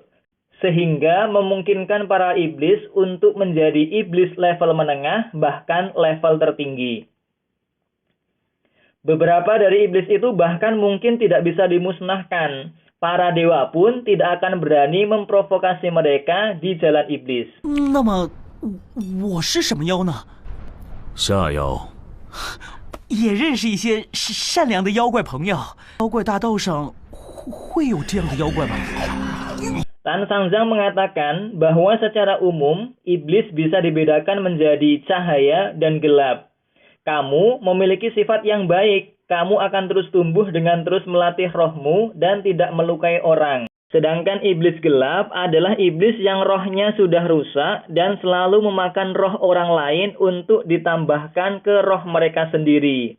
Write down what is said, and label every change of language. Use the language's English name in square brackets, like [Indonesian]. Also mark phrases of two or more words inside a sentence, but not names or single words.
[Indonesian] Sehingga memungkinkan para iblis untuk menjadi iblis level menengah, bahkan level tertinggi. Beberapa dari iblis itu bahkan mungkin tidak bisa dimusnahkan. Para dewa pun tidak akan berani memprovokasi mereka di jalan iblis. [Chinese] 那么我是什么妖呢？下妖，也认识一些善良的妖怪朋友。妖怪大道上会有这样的妖怪吗？ [Indonesian] Tan Sanzang mengatakan bahwa secara umum iblis bisa dibedakan menjadi cahaya dan gelap. Kamu memiliki sifat yang baik. Kamu akan terus tumbuh dengan terus melatih rohmu dan tidak melukai orang. Sedangkan iblis gelap adalah iblis yang rohnya sudah rusak dan selalu memakan roh orang lain untuk ditambahkan ke roh mereka sendiri.